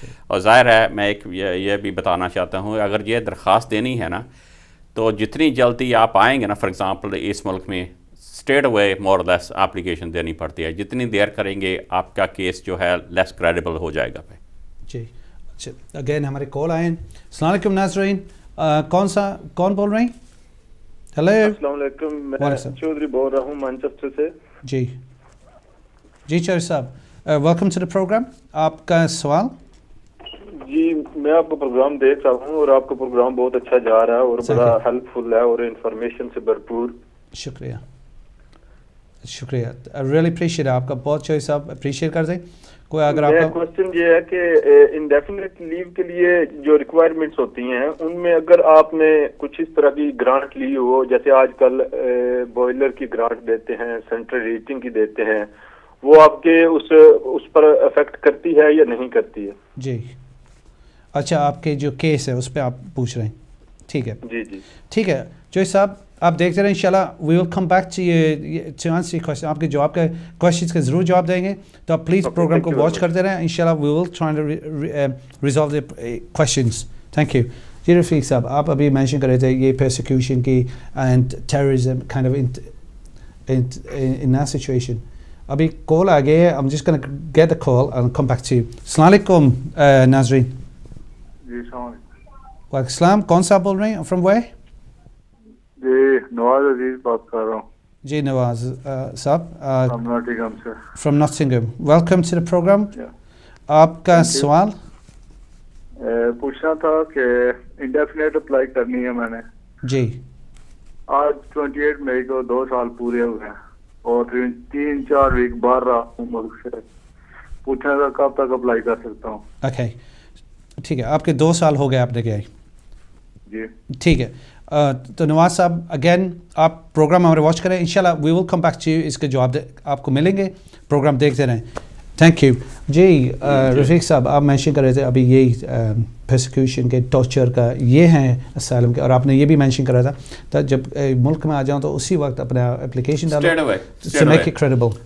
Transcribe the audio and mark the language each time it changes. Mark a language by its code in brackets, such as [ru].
[ur] اور ظاہر ہے میں ایک یہ بھی بتانا چاہتا ہوں, اگر یہ درخواست دینی ہے نا تو جتنی جلدی آپ آئیں گے نا, فار ایگزامپل اس ملک میں اسٹریٹ اوے مور لیس اپلیکیشن دینی پڑتی ہے. جتنی دیر کریں گے آپ کا کیس جو ہے لیس کریڈیبل ہو جائے گا پہ. جی اچھا, اگین ہمارے کال آئے ہیں. السلام علیکم ناظرین, کون بول رہے ہیں؟ ہیلو السلام علیکم, میں چودھری بول رہا ہوں مانچسٹر سے. جی جی چودھری صاحب, ویلکم ٹو دا پروگرام. آپ کا سوال؟ جی میں آپ کا پروگرام دیکھ رہا ہوں اور آپ کا پروگرام بہت اچھا جا رہا ہے اور بڑا ہیلپ فل ہے اور انفارمیشن سے بھرپور. شکریہ شکریہ, ریئلی اپریشیٹ, آپ کا بہت چوہری صاحب اپریشیٹ کر دیں. کوئی اگر آپ کا کوشچن یہ ہے کہ انڈیفینٹ لیو کے لیے جو ریکوائرمنٹس ہوتی ہیں ان میں اگر آپ نے کچھ اس طرح کی گرانٹ لی ہو, جیسے آج کل بوائلر کی گرانٹ دیتے ہیں, سینٹرل ہیٹنگ کی دیتے ہیں, وہ آپ کے اس پر افیکٹ کرتی ہے یا نہیں کرتی ہے؟ جی اچھا, آپ کے جو کیس ہے اس پہ آپ پوچھ رہے ہیں. ٹھیک ہے جی جی ٹھیک ہے جوئی صاحب, آپ دیکھتے رہیں [en] انشاءاللہ we will come back to answer your question. [ur] آپ کے جواب کا کویشچنس کا ضرور جواب دیں گے, تو آپ پلیز پروگرام کو واچ کرتے رہیں. [en] انشاءاللہ we will try to resolve the questions. Thank you. [ur] جی رفیق صاحب, آپ ابھی مینشن کر رہے تھے یہ پرسیکیوشن کی and terrorism kind of in that situation. ابھی کال آ گئی ہے, [en] I'm just going to get the call and come back to you. [ur] السلام علیکم ناظرین. جی السلام علیکم. وعلیکم السلام, کون صاحب بول رہے ہیں, فرام ویئر؟ جی نواز عزیز بات کر رہا ہوں. جی نواز صاحب فرام ناٹنگھم سے. [en] From Nottingham, welcome to the programme. [ur] آپ کا سوال؟ پوچھنا تھا کہ انڈیفینیٹ اپلائی کرنی ہے میں نے. جی آج 28 مئی کو 2 سال پورے ہوئے ہیں اور 3-4 ویک باہر رہا ہوں ملک سے. پوچھنا تھا کب تک اپلائی کر سکتا ہوں. اوکے ٹھیک ہے, آپ کے 2 سال ہو گئے آپ نے گئے. جی ٹھیک ہے, تو نواز صاحب اگین آپ پروگرام ہمارے واچ کریں, انشاءاللہ وی ول کم بیک ٹو یو. اس کے جواب آپ کو ملیں گے, پروگرام دیکھتے رہیں. Thank you. جی رفیق صاحب, آپ مینشن کر رہے تھے ابھی یہی پرسیکیوشن کے, ٹارچر کا, یہ ہیں اسائلم کے, اور آپ نے یہ بھی مینشن کرا تھا تو جب ملک میں آ جاؤں تو اسی وقت اپنا اپلیکیشن ڈالو [en] to make it credible.